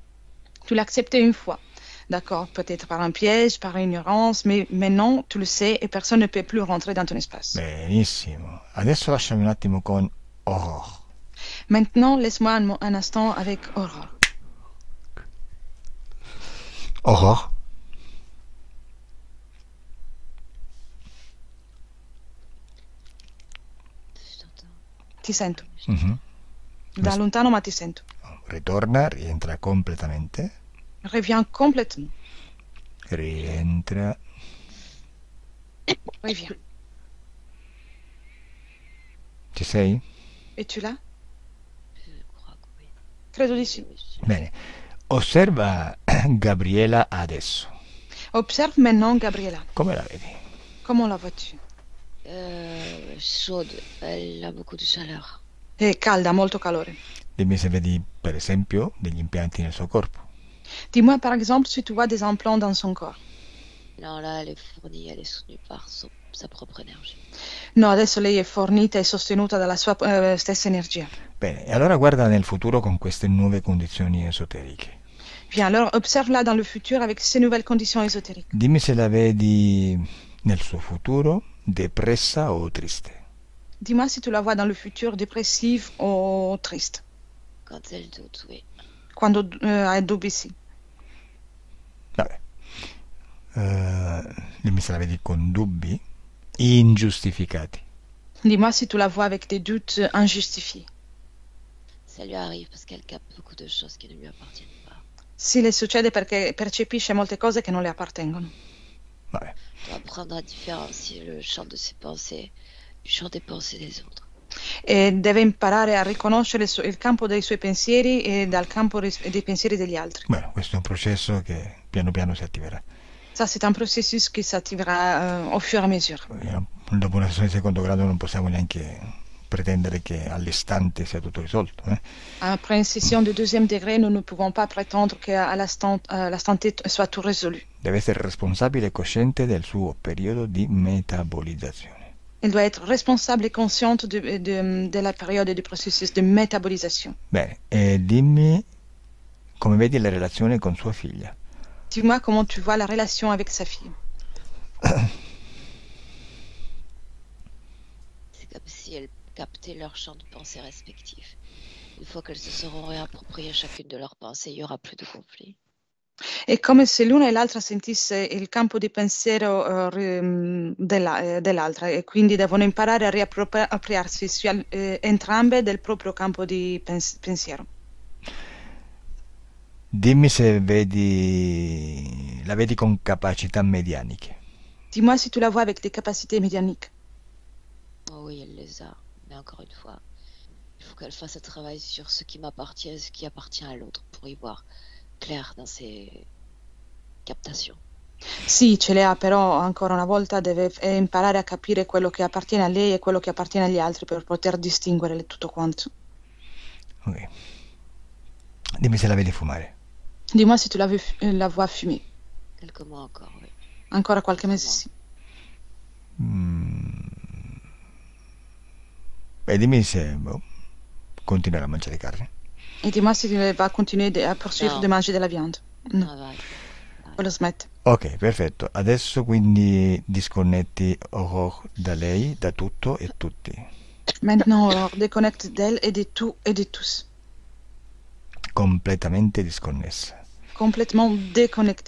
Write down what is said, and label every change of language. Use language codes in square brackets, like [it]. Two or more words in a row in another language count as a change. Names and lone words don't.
[fr] Tu l'as accepté une fois. D'accord, peut-être par un piège, par ignorance, mais maintenant tu le sais et personne ne peut plus rentrer dans ton espace. [it] Benissimo, adesso lasciami un attimo con Aurore. [fr] Maintenant, laisse-moi un instant avec Aurore. Aurore, Je t'entends. [it] Ti sento. mhm. Da lontano, ma ti sento. Ritorna, rientra completamente, [fr] Reviens complètement. [it] rientra, [fr] Reviens. [it] ci sei? [fr] Es-tu là? Je crois que oui. [it] Credo di sì. [fr] Je suis- [it] Bene, osserva Gabriela adesso, [fr] Observe maintenant Gabriella. [it] come la vedi? [fr] Comment la vois-tu? Chaude, elle a beaucoup de chaleur. [it] È calda, molto calore. Dimmi se vedi per esempio degli impianti nel suo corpo. [fr] Dis-moi par exemple si tu vois des implants dans son corps. Non, là, elle est fournie, elle est soutenue par sa propre énergie. [it] No, adesso lei è fornita e sostenuta dalla sua stessa energia. Bene, e allora guarda nel futuro con queste nuove condizioni esoteriche. [fr] Bien, alors observe-la dans le futur avec ces nouvelles conditions ésotériques. [it] Dimmi se la vedi nel suo futuro depressa o triste. [fr] Dis-moi si tu la vois dans le futur dépressive ou triste. Quand elle doute, oui. [it] Quando ha dubbi, sì. Vabbè. Dimmi se la vedi con dubbi ingiustificati. [fr] Dis-moi si tu la vois avec des doutes injustifiés. Ça lui arrive parce qu'elle capte beaucoup de choses qui ne lui appartiennent pas. [it] Sì, le succede perché percepisce molte cose che non le appartengono. Vabbè. [fr] Doit apprendre à différencier le champ de ses pensées du champ des pensées des autres. [it] E deve imparare a riconoscere il campo dei suoi pensieri e dal campo dei pensieri degli altri. Bueno, questo è un processo che piano piano si attiverà. [fr] Ça, c'est un processus qui s'attivera au fur et à mesure. [it] Dopo una sessione di secondo grado non possiamo neanche pretendere che all'istante sia tutto risolto. [fr] Après une session de deuxième degré, nous ne pouvons pas prétendre qu'à l'instant T soit tout résolu. [it] Deve essere responsabile e cosciente del suo periodo di metabolizzazione. [fr] Il doit être responsable et consciente de la période du processus de métabolisation. [it] Bene, e dimmi come vedi la relazione con sua figlia. [fr] Dis-moi comment tu vois la relation avec sa fille. C'est comme si elles captaient leur champ de pensée respectif. Une fois qu'elles se seront réappropriées chacune de leurs pensées, il n'y aura plus de conflit. [it] È come se l'una e l'altra sentisse il campo di pensiero dell'altra e quindi devono imparare a riappropriarsi entrambe del proprio campo di pensiero. Dimmi se la vedi con capacità medianiche. [fr] Dis-moi si tu la vois avec des capacités médianiques. Oh oui, elle les a. Mais encore une fois, il faut qu'elle fasse un travail sur ce qui m'appartient et ce qui appartient à l'autre pour y voir clair dans ses captations. [it] Sì, ce le ha, però ancora una volta deve imparare a capire quello che appartiene a lei e quello che appartiene agli altri per poter distinguere tutto quanto. Ok. Dimmi se la vedi fumare. [fr] Dis-moi si tu la vois fumer. Quelques mois encore, oui. [it] Ancora qualche mese, sì. E dimmi se continuerà a mangiare carne. [fr] E dis-moi si va continuer a poursuivre de manger de la viande. [it] No, Vai. poi lo smette. Ok, perfetto. Adesso quindi disconnetti Aurore da lei, da tutto e tutti. [fr] Maintenant, alors, déconnecte d'elle et de tout et de tous. [it] Completamente disconnessa. [fr] Complètement déconnecté.